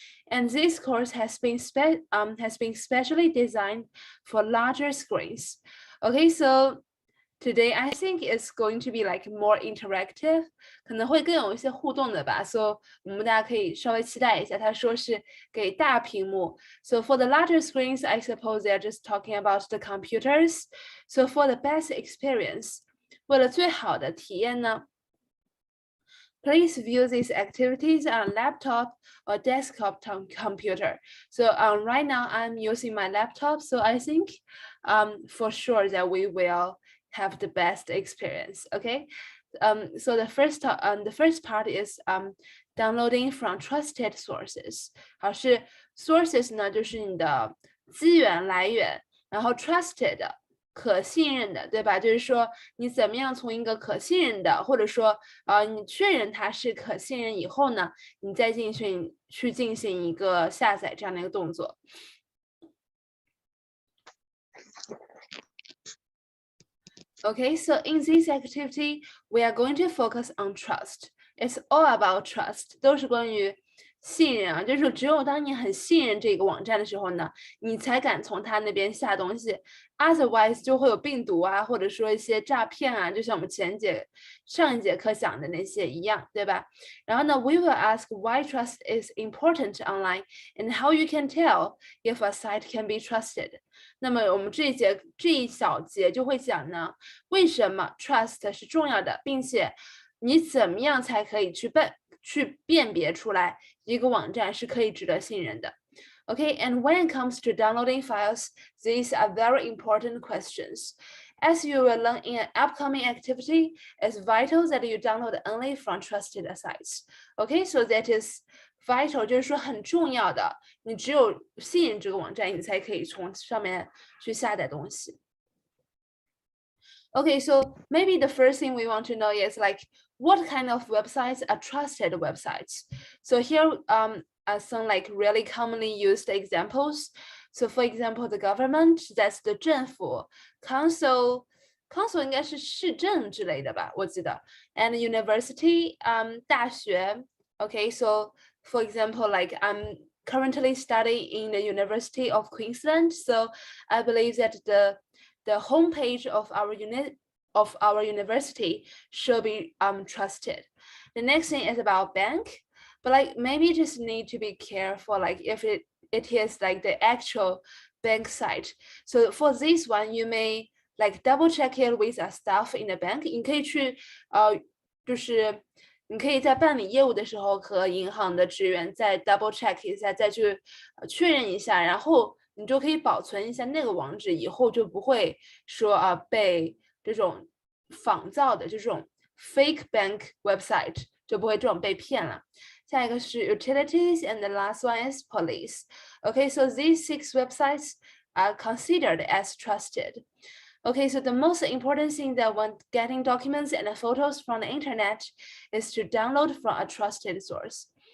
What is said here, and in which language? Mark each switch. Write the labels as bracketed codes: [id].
[en] And this course has been specially designed for larger screens. Okay, so today I think it's going to be more interactive， [zh] 可能会更有一些互动的吧。 So 我们大家可以稍微期待一下，他说是给大屏幕。 [en] So for the larger screens, I suppose they're just talking about the computers. So for the best experience， [zh] 为了最好的体验呢。 [en] Please view these activities on laptop or desktop computer. So right now I'm using my laptop, so I think for sure that we will have the best experience. Okay, so the first part is downloading from trusted sources. [zh] 好，是 sources 呢，就是你的资源来源，然后 trusted 可信任的，对吧？就是说你怎么样从一个可信任的，或者说你确认它是可信任以后呢，你再进行一个下载这样的一个动作。 [en] Okay, so in this activity, we are going to focus on trust. It's all about trust. [zh] 都是关于信任啊，就是只有当你很信任这个网站的时候呢，你才敢从他那边下东西。 Otherwise 就会有病毒啊，或者说一些诈骗啊，就像我们上一节课讲的那些一样，对吧？然后呢 [en] ，we will ask why trust is important online and how you can tell if a site can be trusted. [zh] 那么我们这一小节就会讲呢，为什么 trust 是重要的，并且你怎么样才可以去辨别出来一个网站是可以值得信任的。 [en] Okay, and when it comes to downloading files, these are very important questions. As you will learn in an upcoming activity, it's vital that you download only from trusted sites. Okay, so that is vital， [zh] 就是说很重要的，你只有信任这个网站，你才可以从上面去下载东西。 [en] Okay, so maybe the first thing we want to know is what kind of websites are trusted websites. So here are some really commonly used examples. So for example, the government, that's the [zh] 政府 [en] council [zh] 应该是市政之类的吧，我记得 [en] and university [zh] 大学 [en] okay, so for example currently studying in the University of Queensland, so I believe that the homepage of our university should be trusted. The next thing is about bank, but like maybe just need to be careful, like if it is like the actual bank site. So for this one, you may like double check it with a staff in the bank. [zh] 你可以去就是你可以在办理业务的时候和银行的职员再 double check 一下，再去确认一下，然后你就可以保存一下那个网址，以后就不会说被这种仿造的这种 [en] fake bank website [zh] 就不会这种被骗了。下一个是 [en] utilities and the last one is police. Okay, so these 6 websites are considered as trusted. Okay, so the most important thing that when getting documents and photos from the internet is to download from a trusted source.